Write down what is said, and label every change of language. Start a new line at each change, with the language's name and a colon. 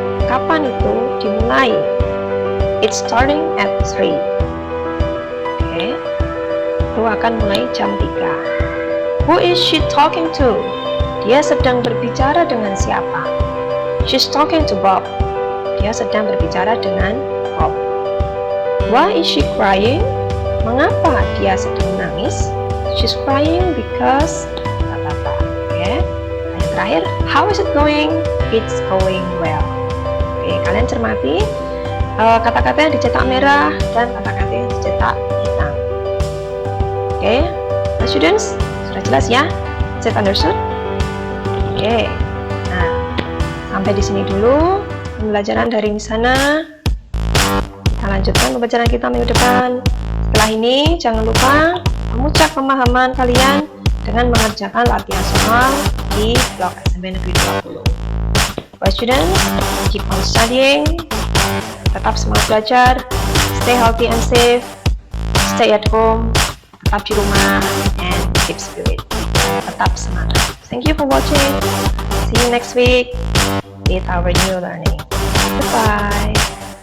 Indonesian: Kapan itu dimulai?
English: It's starting at 3.
Indonesian: Oke. Itu akan mulai jam 3.
English: Who is she talking to?
Indonesian: Dia sedang berbicara dengan siapa?
English: She's talking to Bob.
Indonesian: Dia sedang berbicara dengan Bob.
English: Why is she crying?
Indonesian: Mengapa dia sedang menangis?
English: She's crying because okay.
Indonesian: Yang terakhir,
English: how is it going? It's going well.
Indonesian: Oke, kalian cermati kata-kata yang dicetak merah dan kata-kata yang dicetak hitam. Oke, students, sudah jelas ya?
English: Is it understood?
Indonesian: Oke. Nah, sampai di sini dulu pembelajaran dari sana. Kita lanjutkan pembelajaran kita minggu depan. Setelah ini, jangan lupa memuncak pemahaman kalian dengan mengerjakan latihan soal di blog SMP Negeri 20.
English: For students, keep on studying,
Indonesian: tetap semangat belajar,
English: stay healthy and safe, stay at home,
Indonesian: tetap di rumah,
English: and keep spirit.
Indonesian: Tetap semangat.
English: Thank you for watching. See you next week with our new learning. Goodbye.